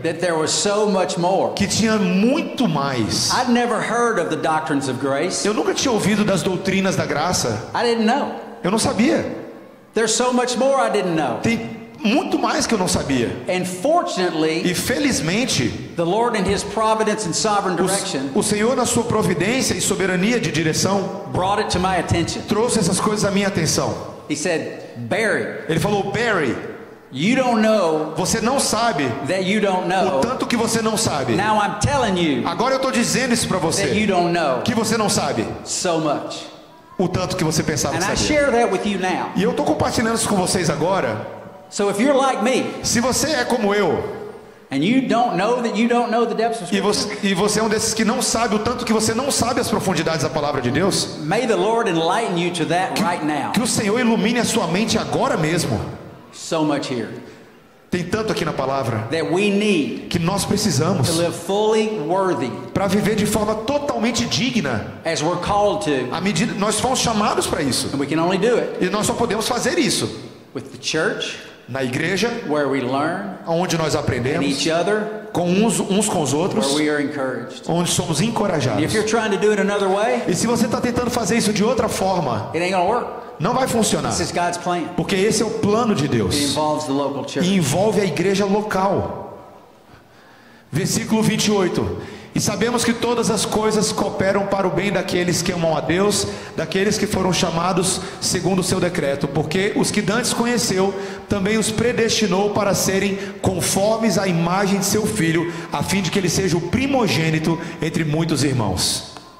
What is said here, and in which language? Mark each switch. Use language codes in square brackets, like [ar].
[en] that there was so much more. [pt] que tinha muito mais. [en] I'd never heard of the doctrines of grace. [pt] Eu nunca tinha ouvido das doutrinas da graça. [en] I didn't know. [pt] Eu não sabia. [en] There's so much more I didn't know. [pt] Tem muito mais que eu não sabia. [en] And fortunately, [pt] E felizmente, [en] the Lord in His providence and sovereign direction [pt] o Senhor, na sua providência e soberania de direção, [en] brought it to my attention. [pt] trouxe essas coisas à minha atenção. [en] He said, Barry, [pt] Ele falou: Barry, [en] you don't know [pt] você não sabe [en] that you don't [pt] o [en] know. [pt] tanto que você não sabe. [en] Now I'm telling you [pt] Agora eu estou dizendo isso para [en] that you don't know [pt] que você não sabe [en] so much. [pt] o tanto que você pensava [en] And I [pt] sabia. [en] share that with you now. [pt] E eu estou compartilhando isso com vocês agora. [en] So if you're like me [pt] Se você é como eu, [en] and you don't know that you don't know the depths of [pt] e [en] Scripture, [pt] você é um desses que não sabe o tanto que você não sabe as profundidades da palavra de Deus, [en] may the Lord enlighten you to that right now. [pt] que o Senhor ilumine a sua mente agora mesmo. [en] So much here [pt] Tem tanto aqui na palavra [en] that we need [pt] que nós precisamos [en] to live fully worthy [pt] para viver de forma totalmente digna. [en] as we're called to, [pt] À medida nós fomos chamados para isso, [en] and we can only do it [pt] e nós só podemos fazer isso [en] with the church, [pt] na igreja, [en] where we learn, [pt] onde nós [en] and [pt] aprendemos [en] each other, [pt] com uns com os outros, [en] where we are encouraged. [pt] onde somos [en] And [pt] encorajados. [en] if you're trying to do it another way, [pt] E se você está tentando fazer isso de outra forma, [en] it ain't gonna work. [pt] não vai funcionar, [en] This is God's plan. [pt] porque esse é o plano de [en] It [pt] Deus [en] involves the local [pt] e [en] church. [pt] envolve a igreja local. Versículo 28. E sabemos que todas as coisas cooperam para o bem daqueles que amam a Deus, daqueles que foram chamados segundo o seu decreto, porque os que dantes conheceu, também os predestinou para serem conformes à imagem de seu Filho, a fim de que ele seja o primogênito entre muitos irmãos.